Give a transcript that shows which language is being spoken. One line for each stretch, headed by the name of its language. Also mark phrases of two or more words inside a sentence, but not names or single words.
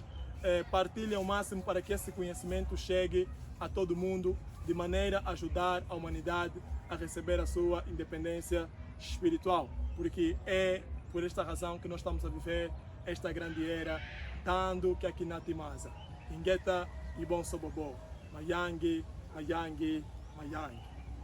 Portuguese: Partilhem ao máximo para que esse conhecimento chegue a todo mundo, de maneira a ajudar a humanidade a receber a sua independência espiritual. Porque é por esta razão que nós estamos a viver esta grande era, dando que aqui na Timasa. Ingeta e bom sobobô. Mayangi, Mayangi, Mayangi.